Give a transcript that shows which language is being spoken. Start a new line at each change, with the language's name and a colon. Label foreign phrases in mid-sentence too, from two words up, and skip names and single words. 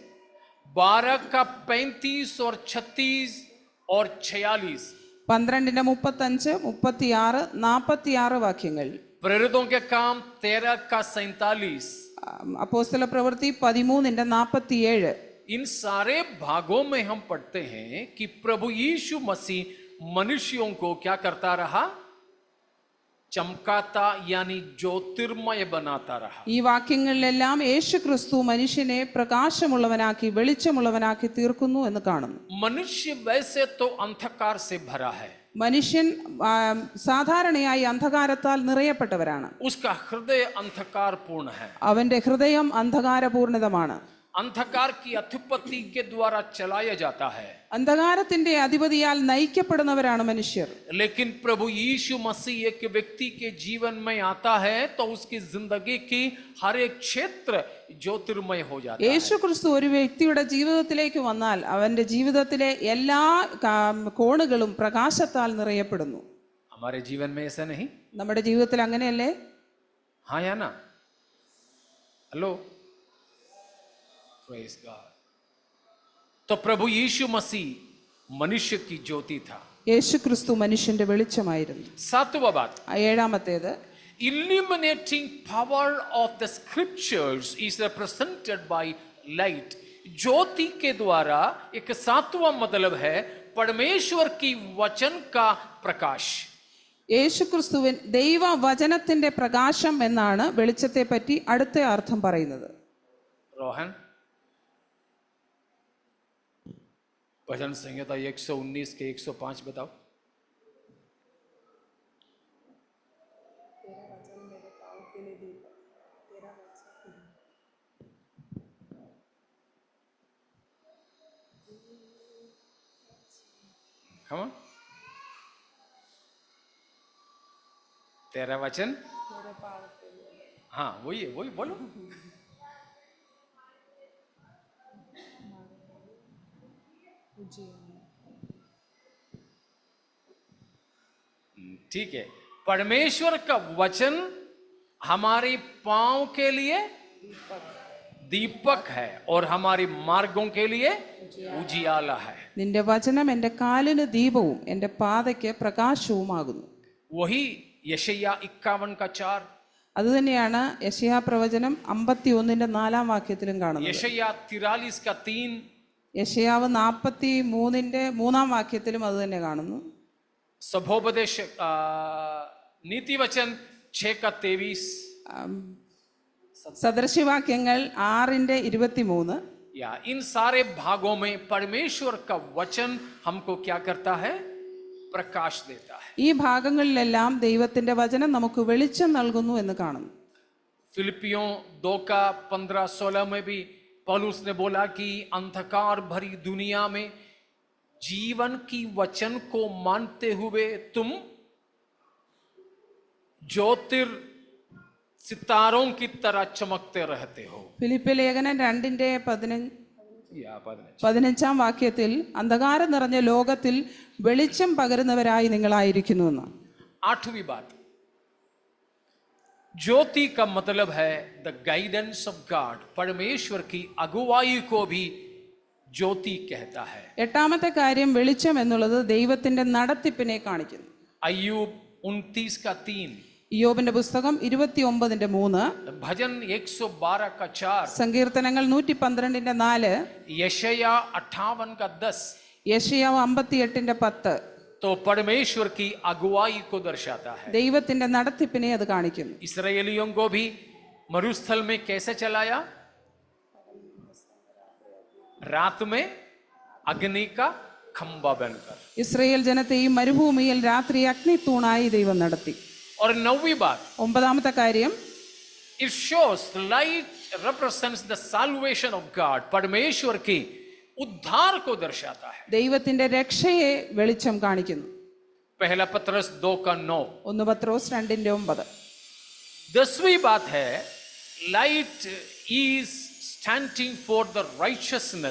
Hindi: 12:35 और 36 और 46.
Malayalam: 12:35, 36, 46 വാക്യങ്ങൾ.
Hindi: प्रेरितों के काम 13:47.
Malayalam: അപ്പോസ്തല പ്രവൃത്തി 13:47.
Hindi: इन सारे भागों में हम पढ़ते हैं कि प्रभु यीशु मसीह मनुष्यों को क्या करता रहा? चमकाता यानी ज्योतिर्मय बनाता रहा.
Malayalam: ഈ വാക്യങ്ങളിലെല്ലാം യേശു ക്രിസ്തു മനുഷ്യനെ പ്രകാശമുള്ളവനാക്കി വെളിച്ചമുള്ളവനാക്കി തീർക്കുന്നു എന്ന് കാണുന്നു.
Hindi: मनुष्य वैसे तो अंधकार से भरा है.
Malayalam: മനുഷ്യൻ സാധാരണയായി അന്ധകാരത്താൽ നിറയപ്പെട്ടവരാണ്.
Hindi: उसका हृदय अंधकारपूर्ण है.
Malayalam: അവന്റെ ഹൃദയം അന്ധകാരപൂർണിതമാണ്.
Hindi: अंधकार की अधिपति के द्वारा चलाया जाता है.
Malayalam: അന്ധകാരത്തിന്റെ അധിപതിയാൽ നയിക്കപ്പെടുന്നവരാണ് മനുഷ്യർ.
Hindi: लेकिन प्रभु यीशु मसीह एक व्यक्ति के जीवन में आता है तो उसकी जिंदगी की हर एक क्षेत्र ज्योतिर्मय हो जाता है.
Malayalam: യേശു ക്രിസ്തു ഒരു വ്യക്തിയുടെ ജീവിതത്തിലേക്ക് വന്നാൽ അവന്റെ ജീവിതത്തിലെ എല്ലാ കോണുകളും പ്രകാശത്താൽ നിറയപ്പെടുന്നു.
Hindi: हमारे जीवन में ऐसा नहीं?
Malayalam: നമ്മുടെ ജീവിതത്തിൽ അങ്ങനെയല്ലേ?
Hindi: हाँ या ना? हेलो,
English: praise God.
Hindi: तो प्रभु यीशु मसीह मनुष्य की ज्योति था.
Malayalam: യേശു ക്രിസ്തു മനുഷ്യന്റെ വെളിച്ചമായിരുന്നു.
Hindi: सातवां बात,
Malayalam: ഏഴാമത്തേത്,
English: illuminating power of the scriptures is represented by light.
Hindi: ज्योति के द्वारा एक सातवां मतलब है परमेश्वर की वचन का प्रकाश.
Malayalam: യേശു ക്രിസ്തുവിൻ ദൈവവചനത്തിന്റെ പ്രകാശം എന്നാണ് വെളിച്ചത്തെ പറ്റി അടുത്ത അർത്ഥം പറയുന്നത്.
Hindi: रोहन, भजन संहिता 119 के 105 बताओ.
English: Come on.
Hindi: तेरा वचन, हाँ वही बोलो. ठीक है. परमेश्वर का वचन हमारे पांव के लिए दीपक है और हमारे मार्गों के लिए उजियाला है.
Malayalam: നിന്റെ വചനം എൻ്റെ കാലിന് ദീപവും എൻ്റെ പാതയ്ക്ക് പ്രകാശവുമാകുന്നു.
Hindi: वही यशायाह 51 का 4.
Malayalam: അതുതന്നെയാണ് യെശയ്യാ പ്രവചനം 51-ന്റെ 4-ാം വാക്യത്തിലും കാണുന്നത്.
Hindi: यशायाह 43 का 3.
Malayalam: യെശയ്യാവ് 43-ന്റെ 3-ാം വാക്യത്തിലും അത് തന്നെ കാണുന്നു.
Hindi: सभोपदेश नीति वचन 6 का 23.
Malayalam: സദൃശവാക്യങ്ങൾ 6-23.
Hindi: या इन सारे भागों में परमेश्वर का वचन हमको क्या करता है? प्रकाश देता है.
Malayalam: ഈ ഭാഗങ്ങളിലെല്ലാം ദൈവത്തിന്റെ വചനം നമുക്ക് വെളിച്ചം നൽകുന്നു എന്ന് കാണുന്നു.
Hindi: फिलिपियों 2 का 15-16 में भी पौलुस ने बोला कि अंधकार भरी दुनिया में जीवन की वचन को मानते हुए तुम ज्योतिर सितारों की तरह चमकते रहते हो.
Malayalam: ഫിലിപ്പി ലേഖനം 2-ന്റെ 15-ാം വാക്യത്തിൽ അന്ധകാരം നിറഞ്ഞ ലോകത്തിൽ വെളിച്ചം പകരുന്നവരായി നിങ്ങളായിരിക്കുന്നു എന്ന്.
Hindi: 8वीं बात, ज्योति का मतलब है
English: the guidance of God.
Hindi: परमेश्वर की अगुवाई को भी ज्योति कहता है.
Malayalam: 8ാമത്തെ കാര്യം, വെളിച്ചം എന്നുള്ളത് ദൈവത്തിന്റെ നടത്തിപ്പിനെ കാണിക്കുന്നു.
Hindi: अय्यूब 29 का 3.
Malayalam: ഇയ്യോബിന്റെ പുസ്തകം 29-ന്റെ 3.
Hindi: भजन 112 का 4.
Malayalam: സങ്കീർത്തനങ്ങൾ 112-ന്റെ 4.
Hindi: यशायाह 58 का 10.
Malayalam: യെശയ്യാവ് 58-ന്റെ 10.
Hindi: तो परमेश्वर की अगुवाई को दर्शाता है.
Malayalam: ദൈവത്തിന്റെ നടത്തിപ്പിനെ അത് കാണിക്കുന്നു.
Hindi: इसराइलियों को भी मरुस्थल में कैसे चलाया? रात में अग्नि का खंबा बनकर.
Malayalam: ഇസ്രായേൽ ജനത്തെ ഈ മരുഭൂമിയിൽ രാത്രി അഗ്നിത്തൂണായി ദൈവം നടത്തി.
Hindi: और 9वीं बात,
Malayalam: 9ാമത്തെ കാര്യം,
English: it shows the light represents the salvation of God.
Hindi: परमेश्वर की उद्धार को दर्शाता है.
Malayalam: ദൈവത്തിന്റെ രക്ഷയെ വെളിച്ചം കാണിക്കുന്നു.
Hindi: पहला पत्रस 2 का 9.
Malayalam: 1 പത്രോസ് 2-ന്റെ 9.
Hindi: 10वीं बात है,
English: light is standing for the righteousness.